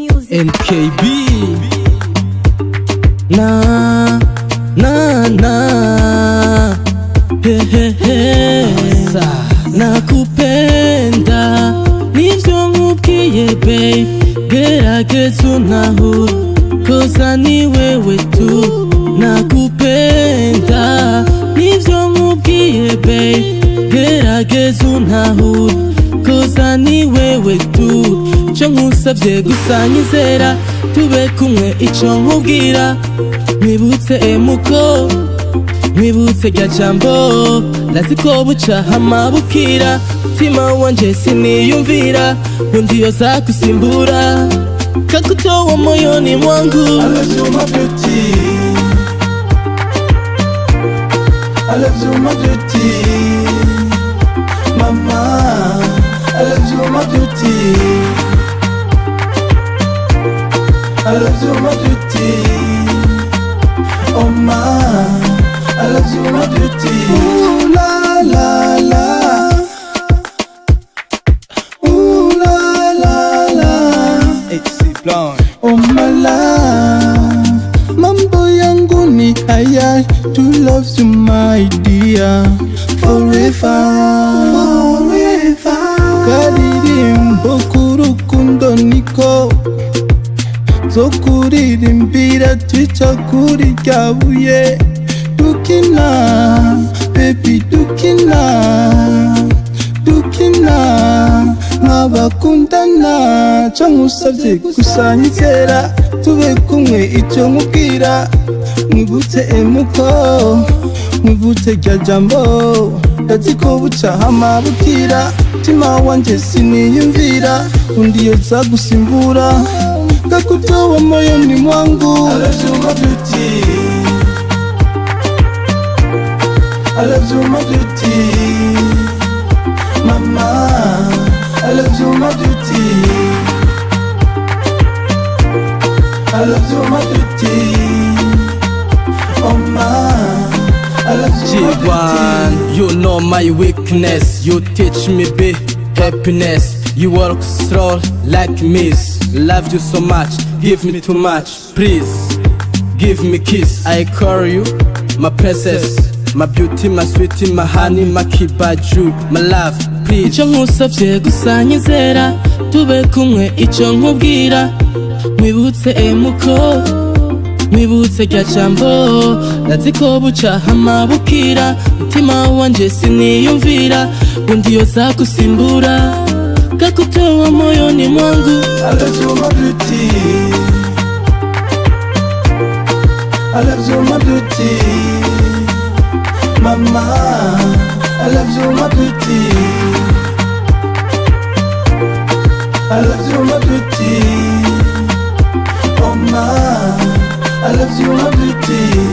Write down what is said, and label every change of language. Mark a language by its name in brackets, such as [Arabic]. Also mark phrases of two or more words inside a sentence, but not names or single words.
[Rundi] MKB na he he he nakupenda nivyo nkubwiye babe gerageza untahure koza [Swahili] ni wewe tu nakupenda [Rundi] nivyo nkubwiye babe gerageza untahure koza [Swahili] ni wewe tu [Rundi] ico nkusavye gusa nyizera tube kumwe ico nkubwira mwibutse emuko mwibutse rya jambo laziko buca hama bukira mutima wanje siniyumvira undi yoza kusimbura [Swahili] kakutoa moyoni mwangu. [English] I love you my beauty, I love you my beauty, mama, I love you my beauty, I love you my beauty, oh ma, I love you my beauty. Ooh la la la, ooh la la la, HC Blonde. Oh my love, [Swahili] mambo yangu ni haya, [English] to love you my dear, forever, forever. [Rundi] Karirimbo k'urukundo niko zokuririmbira twica kuri rya buye dukina, baby dukina, dukina nk'abakundana co nkusavye gusa nyizera tube kumwe ico nkubwira mwibutse emuko mwibutse rya jambo ndaziko buca hama bukira mutima wanje siniyumvira undi yoza gusimbura [Swahili] kakutoa moyoni mwangu. [English] I love you my beauty, I love you my beauty, mama, I love you my beauty, I love you my beauty, oh ma, I love you my beauty. You know my weakness, you teach me be happiness. You work slow like miss. Love you so much, give me too much. Please, give me kiss. I call you my princess, my beauty, my sweetie, my honey, my kibaju, my love, please. [Rundi] Ico nkusavye gusa nyizera tube kumwe ico nkubwira mwibutse emuko mwibutse rya jambo laziko buca hama bukira mutima wanje siniyumvira undi yoza gusimbura [Swahili] kakutoa moyoni mwangu. [English] I love you my beauty, I love you my beauty, mama, I love you my beauty, I love you my beauty, oh ma, I love you my beauty.